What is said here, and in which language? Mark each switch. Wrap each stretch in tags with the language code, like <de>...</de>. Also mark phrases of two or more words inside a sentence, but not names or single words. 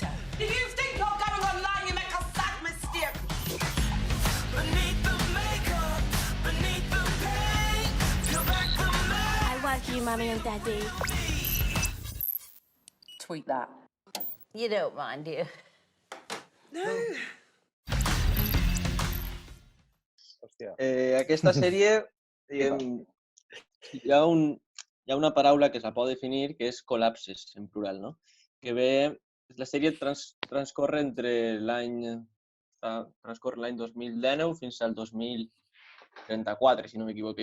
<en>If you think you're going online, you make a sad mistake. Beneath the makeup, beneath the paint, peel back the mask. I like you, Mummy and Daddy. Tweet that. You don't mind, do you? No.</en> <ca>Aquesta sèrie, diguem, hi ha una paraula que es la pot definir que és col·lapses, en plural, no? Que ve, la sèrie transcorre l'any 2019 fins al 2034, si no m'equivoco.</ca>